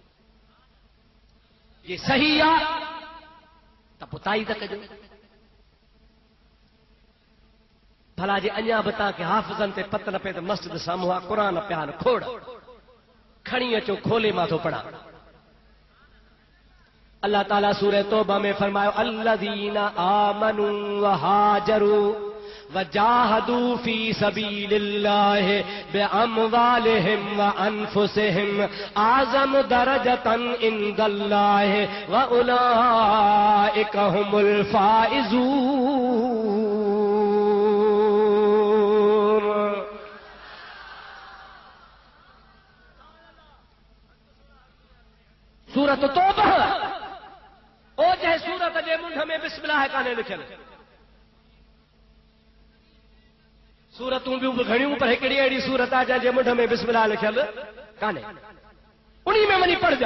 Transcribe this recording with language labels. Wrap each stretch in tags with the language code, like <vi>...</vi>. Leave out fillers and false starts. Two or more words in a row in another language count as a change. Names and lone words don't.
<sd>ये सही आहे त पोइ ताईद कजो। भला जे अञा बि तव्हांखे हाफ़िज़नि ते पत न पए त मस्जिद साम्हूं आहे, क़ुर पिया आहिनि खोड़, खणी अचो खोले मां थो पढ़ां। अल्लाह ताला सूरह तौबा में फरमायो</sd> <ar>الذين آمنوا و هاجروا و جاهدوا في سبيل الله بأموالهم و أنفسهم أعظم درجة عند الله و أولئك هم الفائزون.</ar> <sd>सूरत तौबा ओ जंहिं सूरत जे मुंड में बिस्मिल्लाह कान्हे लिखियल। सूरतूं ॿियूं बि घणियूं, पर हिकिड़ी अहिड़ी सूरत आहे जंहिंजे मुंड में बिस्मिल्लाह लिखियल कान्हे, उन्ही में वञी पढ़जा।</sd>